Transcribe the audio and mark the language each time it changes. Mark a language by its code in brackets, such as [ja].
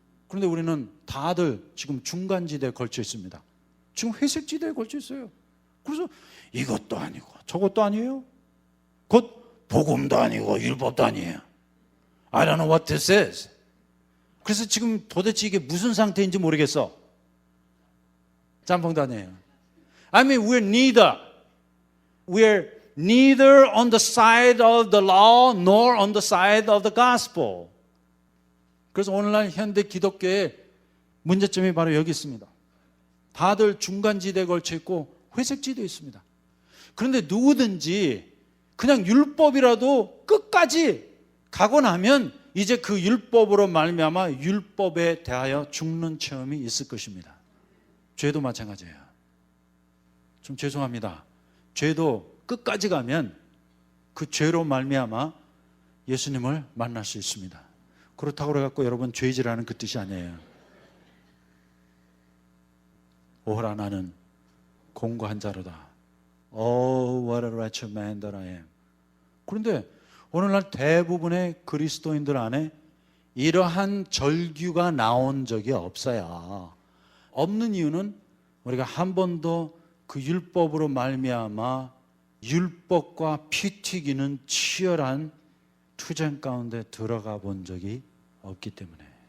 [ko] 그런데 우리는 다들 지금 중간지대에 걸쳐 있습니다. 지금 회색지대에 걸쳐 있어요. 그래서 이것도 아니고 저것도 아니에요. 곧 복음도 아니고 율법도 아니에요. [en] I don't know what this is. [ko] 그래서 지금 도대체 이게 무슨 상태인지 모르겠어. 짬뽕도 아니에요. [en] I mean, we're neither on the side of the law nor on the side of the gospel. [ko] 그래서 오늘날 현대 기독교의 문제점이 바로 여기 있습니다. 다들 중간지대에 걸쳐 있고 회색지대에 있습니다. 그런데 누구든지 그냥 율법이라도 끝까지 가고 나면 이제 그 율법으로 말미암아 율법에 대하여 죽는 체험이 있을 것입니다. 죄도 마찬가지예요. 좀 죄송합니다. 죄도 끝까지 가면 그 죄로 말미암아 예수님을 만날 수 있습니다. 그렇다고 그래갖고 여러분 죄질하는 그 뜻이 아니에요. 오호라 나는 공고한 자로다. [en] Oh, what a wretched man that I am. [ko] 그런데 오늘날 대부분의 그리스도인들 안에 이러한 절규가 나온 적이 없어요. 없는 이유는 우리가 한 번도 그 율법으로 말미암아 율법과 피 튀기는 치열한 투쟁 가운데 들어가 본 적이 없기 때문에.